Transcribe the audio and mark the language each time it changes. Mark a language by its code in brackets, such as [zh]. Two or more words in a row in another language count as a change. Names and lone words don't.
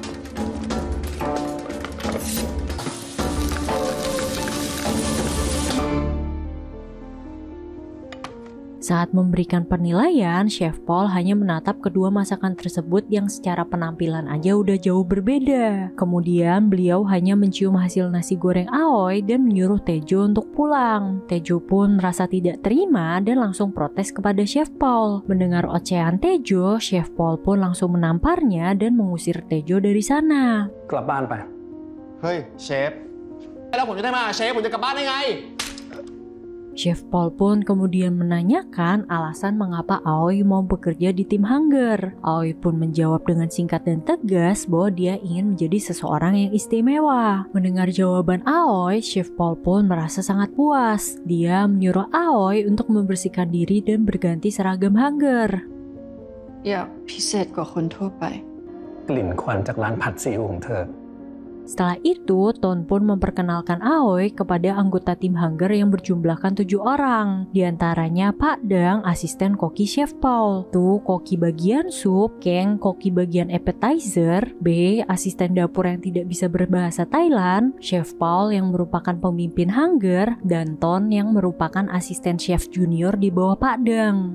[id] Saat memberikan penilaian, Chef Paul hanya menatap kedua masakan tersebut yang secara penampilan aja udah jauh berbeda. Kemudian beliau hanya mencium hasil nasi goreng Aoi dan menyuruh Tejo untuk pulang. Tejo pun merasa tidak terima dan langsung protes kepada Chef Paul. Mendengar ocehan Tejo, Chef Paul pun langsung menamparnya dan mengusir Tejo dari sana. [th] กลับบ้านไป เฮ้ยเชฟแล้วผมจะได้มาเชฟผมจะกลับบ้านได้ไง [id] Chef Paul pun kemudian menanyakan alasan mengapa Aoi mau bekerja di tim Hunger. Aoi pun menjawab dengan singkat dan tegas bahwa dia ingin menjadi seseorang yang istimewa. Mendengar jawaban Aoi, Chef Paul pun merasa sangat puas. Dia menyuruh Aoi untuk membersihkan diri dan berganti seragam Hunger. [th] อยากพิเศษกว่าคนทั่วไป กลิ่นควันจากร้านผัดซีอิ๊วของเธอ [id] Setelah itu, Ton pun memperkenalkan Aoi kepada anggota tim Hunger yang berjumlahkan 7 orang. Di antaranya Pak Dang, asisten koki Chef Paul. Tuh, koki bagian sup, Kang, koki bagian appetizer, B, asisten dapur yang tidak bisa berbahasa Thailand, Chef Paul yang merupakan pemimpin Hunger, dan Ton yang merupakan asisten chef junior di bawah Pak Dang.